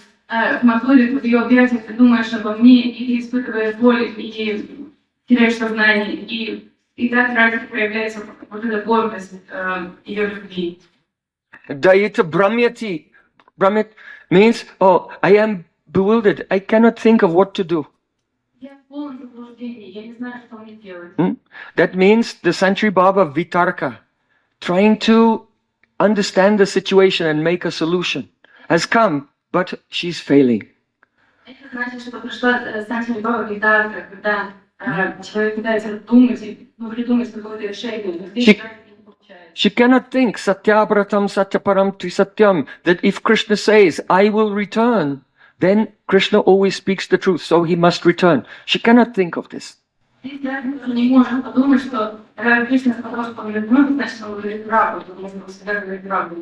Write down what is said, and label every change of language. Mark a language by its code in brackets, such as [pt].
[ru] В Матуре, в ее объятиях, ты думаешь обо мне, и испытываешь боль, и теряешь сознание, и так ради проявляется вот эта гордость ее любви. [sa] Daita Brahmyati. [en] Brahmyati means, oh, I am bewildered. I cannot think of what to do. [ru] Я в полном заблуждении, я не знаю, что мне делать. [en] That means the Santri Baba Vitarka, trying to understand the situation and make a solution, has come. But she's failing. [ru] Это значит, что пришла Сантри Баба Витарка, когда человек пытается думать, придумать какое-то решение, но здесь не получается. [en] She cannot think [sa] Satyabratam Satyaparam Trisatyam, [en] that if Krishna says, I will return, then Krishna always speaks the truth, so he must return. She cannot think of this. [ru] Здесь не можем подумать, что Кришна сказал, что он вернется, значит, он говорит правду, потому что он всегда говорит правду.